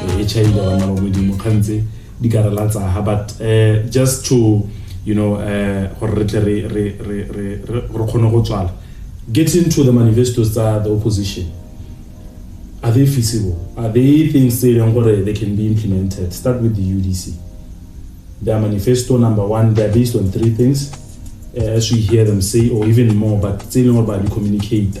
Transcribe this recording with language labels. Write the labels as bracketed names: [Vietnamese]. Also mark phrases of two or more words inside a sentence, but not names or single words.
[Tswana] chaile bana ba modimo khantse di ka re latsa [English] but just to [Tswana] gore re tle re khone go tswala [English] get into the manifestos of the opposition. Are they feasible? Are they things they can be implemented? Start with the UDC. Their manifesto number 1, they're based on 3 things, as we hear them say, or even more, but say more about the communicator.